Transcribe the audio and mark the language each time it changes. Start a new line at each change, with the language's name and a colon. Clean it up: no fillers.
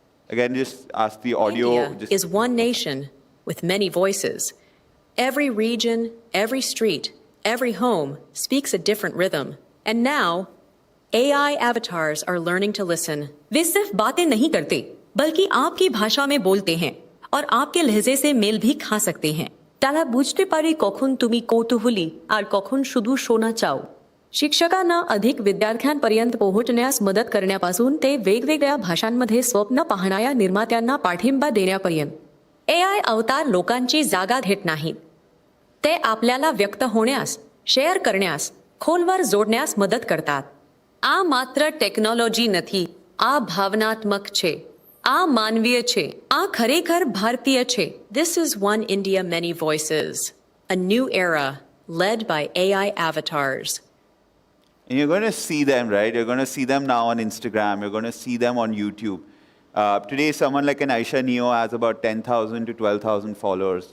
English: Again, just ask the audio. India is one nation with many voices. Every region, every street, every home speaks a different rhythm. And now, AI avatars are learning to listen.
Hindi: वे सिर्फ बातें नहीं करते, बल्कि आपकी भाषा में बोलते हैं और आपके लहजे से मेल भी खा सकते हैं.
Bangla: তারা বুঝতে পারে কখন তুমি কৌতূহলী আর কখন শুধু शोना চাও.
Marathi: शिक्षकांना अधिक विद्यार्थ्यांपर्यंत पोहोचण्यास मदत करण्यापासून ते वेगवेगळ्या भाषांमध्ये स्वप्न पाहणाऱ्या निर्मात्यांना पाठिंबा देण्यापर्यंत. AI अवतार लोकांची जागा घेत नाहीत. ते आपल्याला व्यक्त होण्यास, शेअर करण्यास, खोलवर जोडण्यास मदत करतात.
Gujarati: આ માત્ર ટેકનોલોજી નથી, આ ભાવનાત્મક છે, આ માનવીય છે, આ ખરેખર ભારતીય છે.
English: This is one India, many voices. A new era led by AI avatars. And you're going to see them, right? You're going to see them now on Instagram. You're going to see them on YouTube. Today, someone like an Aisha Neo has about 10,000 to 12,000 followers.